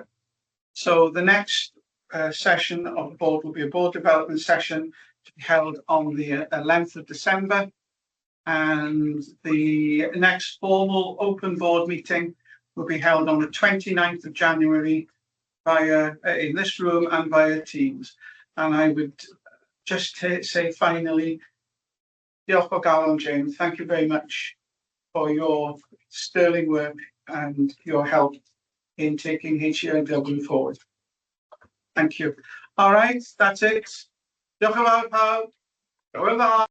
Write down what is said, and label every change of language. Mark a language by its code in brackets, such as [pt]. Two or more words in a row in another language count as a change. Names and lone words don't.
[en] So the next session of the board will be a board development session to be held on the 11th of December. And the next formal open board meeting will be held on the 29th of January via in this room and via Teams. And I would just say finally, [cy] diolch o galon, James. [en] Thank you very much for your sterling work and your help in taking HEIW forward. Thank you. All right, that's it. [cy] Diolch yn fawr pawb. Hwyl dda.